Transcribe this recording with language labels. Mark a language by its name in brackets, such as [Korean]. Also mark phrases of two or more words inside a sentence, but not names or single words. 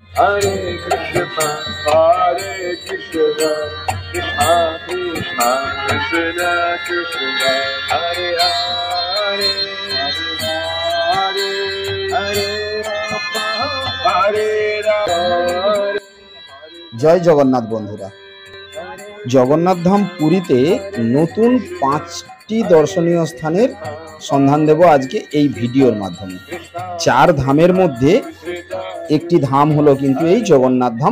[Sanskrit] Hare Krishna, Krishna Krishna, Krishna Krishna, Hare Hare, Hare Hare, Hare Rama। [Bangla] জয় জগন্নাথ বন্ধুরা, জগন্নাথ ধাম পুরীতে নতুন 5টি দর্শনীয় স্থানের সন্ধান দেব আজকে এই ভিডিওর মাধ্যমে। 4 ধামের মধ্যে একটি ধাম হলো কিন্তু এই জগন্নাথ ধাম।